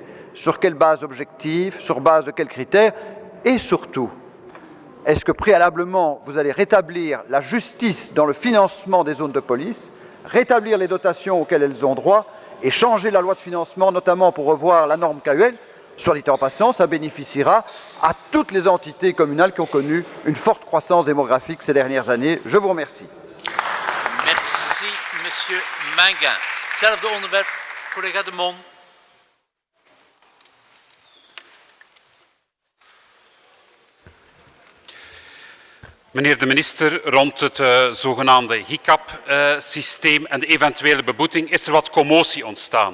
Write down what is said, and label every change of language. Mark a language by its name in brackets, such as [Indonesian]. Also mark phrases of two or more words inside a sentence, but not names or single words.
[French] Sur quelle base objective? Sur base de quels critères? Et surtout, est-ce que préalablement vous allez rétablir la justice dans le financement des zones de police, rétablir les dotations auxquelles elles ont droit et changer la loi de financement, notamment pour revoir la norme KUL? Soit dit en passant, ça bénéficiera à toutes les entités communales qui ont connu une forte croissance démographique ces dernières années. Je vous remercie. Merci, Monsieur Minguin. [Dutch] Hetzelfde onderwerp, collega De Mon. Meneer de minister, rond het zogenaamde HICAP-systeem en de eventuele beboeting is er wat commotie ontstaan.